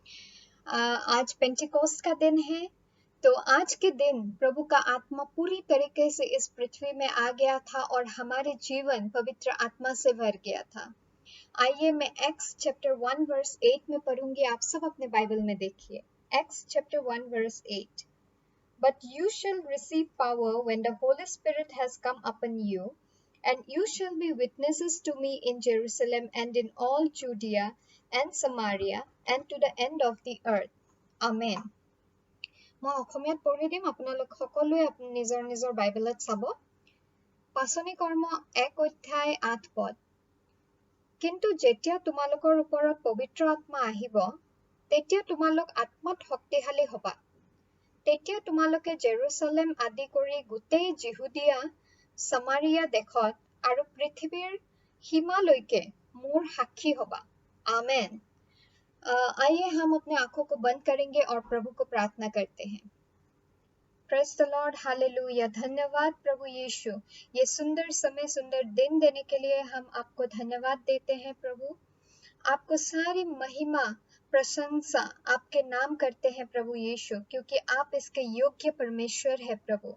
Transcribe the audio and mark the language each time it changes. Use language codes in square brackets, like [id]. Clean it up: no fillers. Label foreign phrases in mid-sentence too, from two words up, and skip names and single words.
[hi] आज पेंटिकोस्ट का दिन है, तो आज के दिन प्रभु का आत्मा पूरी तरीके से इस पृथ्वी में आ गया था और हमारे जीवन पवित्र आत्मा से भर गया था। आइए मैं [en] Acts chapter 1 verse 8 [hi] में पढ़ूंगी, आप सब अपने बाइबल में देखिए। [en] Acts chapter 1 verse 8. But you shall receive power when the Holy Spirit has come upon you, and you shall be witnesses to me in Jerusalem and in all Judea and Samaria and to the end of the earth. Amen. [as] মই অসমীয়াত পঢ়ি দিম, আপোনালোক সকলোৱে নিজৰ নিজৰ বাইবেলত চাব। পাচনি কৰ্ম 1 অধ্যায় 8 পদ। কিন্তু যেতিয়া তোমালোকৰ ওপৰত পবিত্ৰ আত্মা আহিব, তেতিয়া তোমালোক আত্মাত শক্তিশালী হবা। তেতিয়া তোমালোকে জেৰুচালেম আদি কৰি গোটেই জিহুদিয়া, সামাৰিয়া দেশত আৰু পৃথিৱীৰ সীমালৈকে মোৰ সাক্ষী হবা। [hi] आमेन। आइए हम अपने आंखों को बंद करेंगे और प्रभु को प्रार्थना करते हैं। [en] praise the Lord, [hi] हालेलुया। धन्यवाद प्रभु यीशु, ये सुंदर समय, सुंदर दिन देने के लिए हम आपको धन्यवाद देते हैं प्रभु। आपको सारी महिमा प्रशंसा आपके नाम करते हैं प्रभु यीशु, क्योंकि आप इसके योग्य परमेश्वर है प्रभु।